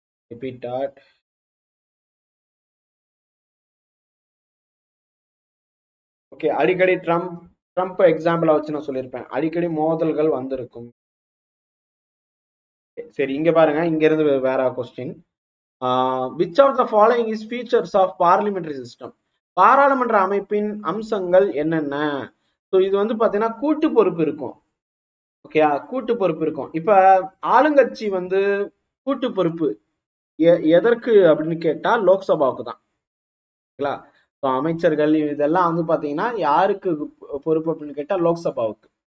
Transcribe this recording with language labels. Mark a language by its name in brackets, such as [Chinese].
[English] Repeated. [Tamil] Okay, அடிக்கடி Trump எக்ஸாம்பிளா வச்சு நான் சொல்லியிருப்பேன், அடிக்கடி மோதல்கள் வந்திருக்கும். சரி, இங்க பாருங்க, இங்க இருந்து வேற question. [English] which of the following is features of parliamentary system? [Tamil] பாராளுமன்ற அமைப்பின் அம்சங்கள் என்னென்ன? ஸோ இது வந்து பாத்தீங்கன்னா கூட்டு பொறுப்பு இருக்கும். ஓகே, கூட்டு பொறுப்பு இருக்கும். இப்ப ஆளுங்கட்சி வந்து கூட்டு பொறுப்பு எதற்கு அப்படின்னு கேட்டா லோக்சபாவுக்கு தான். அமைச்சர்கள் இதெல்லாம் வந்து பாத்தீங்கன்னா யாருக்கு பொறுப்பு அப்படின்னு கேட்டா லோக்சபாவுக்கு.